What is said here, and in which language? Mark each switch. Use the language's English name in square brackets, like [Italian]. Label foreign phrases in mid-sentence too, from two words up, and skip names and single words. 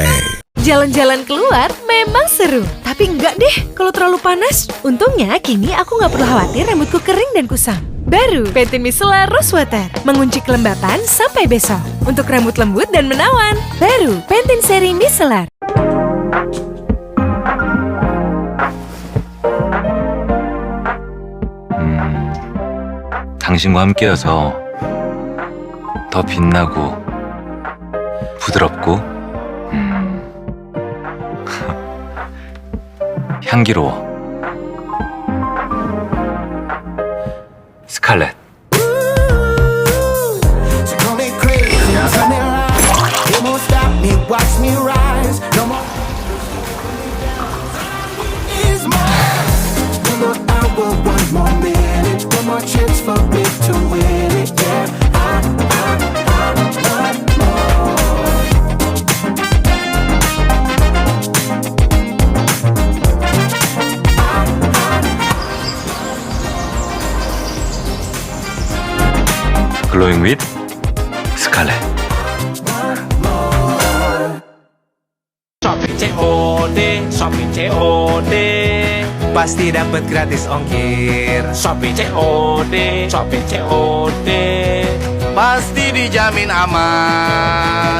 [Indonesian] Jalan-jalan keluar memang seru, tapi enggak deh kalau terlalu panas. Untungnya kini aku nggak perlu khawatir rambutku kering dan kusam. Baru Pantene Micellar Rose Water, mengunci kelembapan sampai besok. Untuk rambut lembut dan menawan. Baru Pantene Seri Micellar. [Korean] 당신과 함께여서 더 빛나고 부드럽고 향기로워. 스칼렛. [English] So call me crazy, tell me lies. You won't stop me, watch me rise. No more. Is more. One more hour, one more minute, one more chance for me to win it. Yeah, I want more. glowing with Scarlet. [Indonesian] Shopee COD, Shopee COD, pasti dapat gratis ongkir. Shopee COD, Shopee COD, pasti dijamin aman.